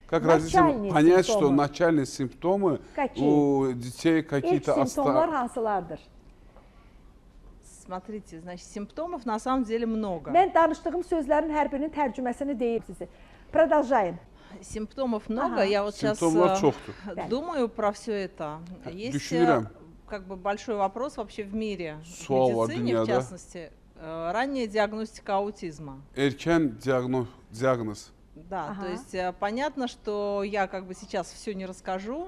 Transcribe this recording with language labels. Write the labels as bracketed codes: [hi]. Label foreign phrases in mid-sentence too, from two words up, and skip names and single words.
[ru] Как разница, понять, что начальные симптомы у детей какие-то [az] İlk simptomlar hansılardır? [ru] Смотрите, значит, симптомов на самом деле много. [az] Mən danışdığım sözlərin hər birinin tərcüməsini deyim sizə. [ru] Продолжаем. Симптомов много, я вот сейчас думаю про все это. Есть как бы большой вопрос вообще в мире, в медицине в частности, ранняя диагностика аутизма. Erken диагноз. Да, то есть понятно, что я как бы сейчас все не расскажу.